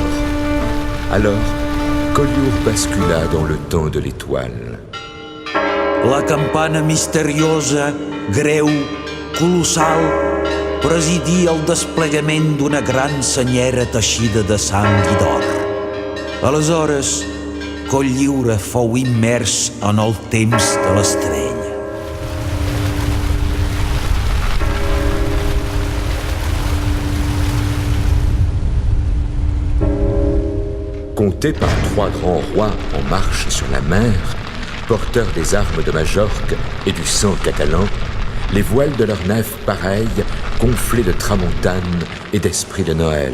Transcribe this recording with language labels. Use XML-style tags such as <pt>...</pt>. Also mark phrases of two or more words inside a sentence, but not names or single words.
<fr>Alors, Collioure bascula dans le temps de l'étoile.</fr> <ca>La campana misteriosa, greu, colossal, presidia el desplegament d'una gran senyera teixida de sang i d'or. Aleshores, Collioure fou immers en el temps de l'estrella.</ca> <fr>Compté par 3 grands rois en marche sur la mer, porteurs des armes de Majorque et du sang catalan, les voiles de leurs nefs pareilles, gonflées de tramontane et d'esprit de Noël.</fr>